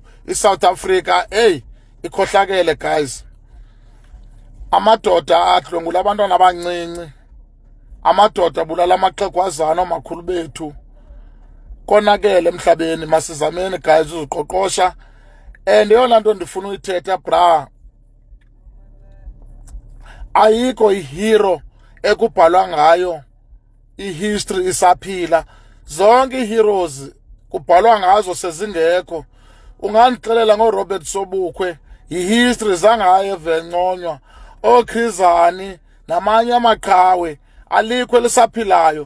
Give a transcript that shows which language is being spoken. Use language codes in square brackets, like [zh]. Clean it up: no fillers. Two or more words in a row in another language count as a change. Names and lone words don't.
[xh] ISouth Africa, hey, ikhohlakele guys. Amadoda adlwengula abantwana abancinci. Amadoda abulala amaxhegwazana omakhulu bethu. Konakele emhlabeni, masizameni guys uziqoqosha. And yona nto ndifuna uyithetha bra. Ayikho ihero ekubhalwa ngayo ihistory isaphila. zonke ii-heroes kubhalwa ngazo sezingekho. Ungandixelela ngoRobert Sobukwe, yi-history zangaye evenconywa, ooKhizani namanye amaqhawe, alikho elisaphilayo.